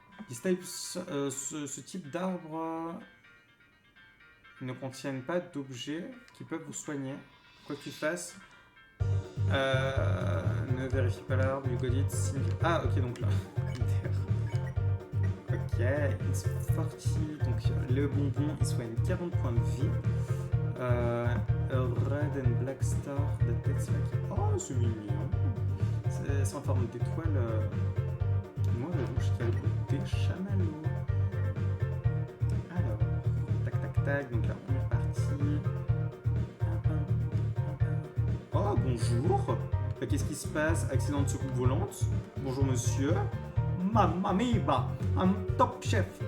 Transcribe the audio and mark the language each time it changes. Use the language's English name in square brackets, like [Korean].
[French] Ce type d'arbre ne contiennent pas d'objets qui peuvent vous soigner. Quoi que tu fasses. Ne vérifie pas l'arbre, [English] you got it. [French] Ah, ok, donc là. [English] Ok, it's 40. [French] Donc le bonbon, il soigne 40 points de vie. [English] Red and Black Star, that takes like... [French] Oh, c'est mignon. C'est en forme d'étoile. Moi, le rouge qui a le côté chamallow. Alors, tac, tac, tac. Donc là, on est parti. Oh, bonjour. Qu'est-ce qui se passe? Accident de soucoupe volante. Bonjour, monsieur. Mamma mia, [English] I'm top chef.